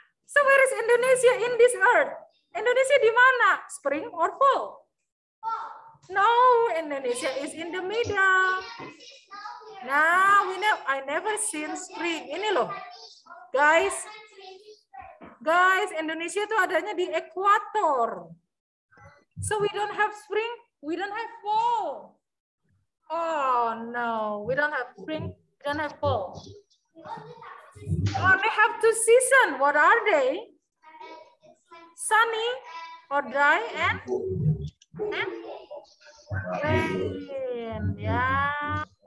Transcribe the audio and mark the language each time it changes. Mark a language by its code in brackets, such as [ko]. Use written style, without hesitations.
[en] So where is Indonesia in this earth? [id] Indonesia di mana? [en] Spring or fall? No, Indonesia is in the middle. Now we know I never seen spring. [id] Ini loh, guys, Indonesia itu adanya di ekuator. [en] So we don't have spring, we don't have fall. Oh no, we don't have spring, we don't have fall. We only have 2 seasons. What are they? Sunny or dry and rain. Ya.